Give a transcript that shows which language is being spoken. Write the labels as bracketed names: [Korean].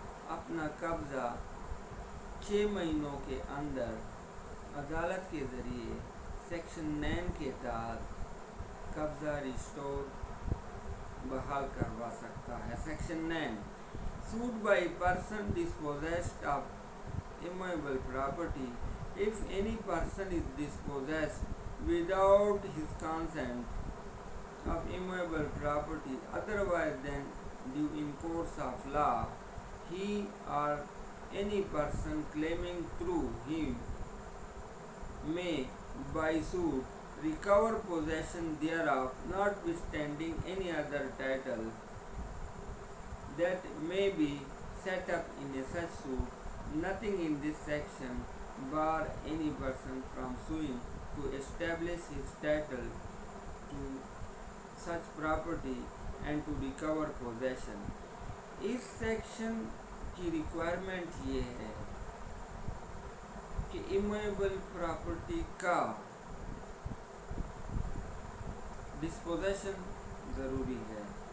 [Urdu] اپنا قبضہ 6 مہینوں کے اندر عدالت کے ذریعے سیکشن 9 کے تحت قبضہ ریسٹور بحال کروا سکتا ہے۔ Section 9 [English] sued by person dispossessed of immovable property. If any person is dispossessed without his consent of immovable property otherwise than due in course of law, he or any person claiming through him may by suit recover possession thereof, notwithstanding any other title that may be set up in a such suit. Nothing in this section bar any person from suing to establish his title to such property and to recover possession. [Urdu] اس section کی requirement یہ ہے کہ immovable property کا disposition ضروری ہے۔